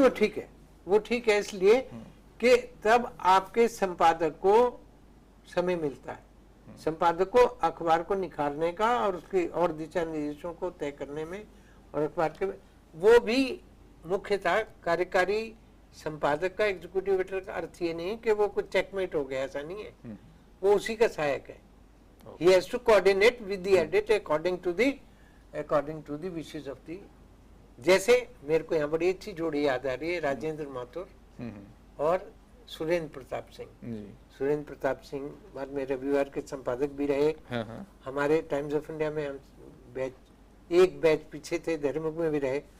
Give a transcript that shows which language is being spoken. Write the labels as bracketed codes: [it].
[hi] वो ठीक है, वो ठीक है, इसलिए कि तब आपके संपादक को समय मिलता है, संपादक को अखबार को निखारने का और उसकी और दिशा निर्देशों को तय करने में, और अखबार के वो भी मुख्यतः कार्यकारी संपादक का, एग्जीक्यूटिव एडिटर का अर्थ ये नहीं कि वो कुछ चेकमेट हो गया, ऐसा नहीं है। वो उसी का सहायक है। [en] He has to coordinate with the edit according to the wishes of the। [hi] जैसे मेरे को यहाँ बड़ी अच्छी जोड़ी याद आ रही है, राजेंद्र माथुर और सुरेंद्र प्रताप सिंह। सुरेंद्र प्रताप सिंह बाद में रविवार के संपादक भी रहे। हमारे टाइम्स ऑफ इंडिया में हम एक बैच पीछे थे, धर्मयुग में भी रहे।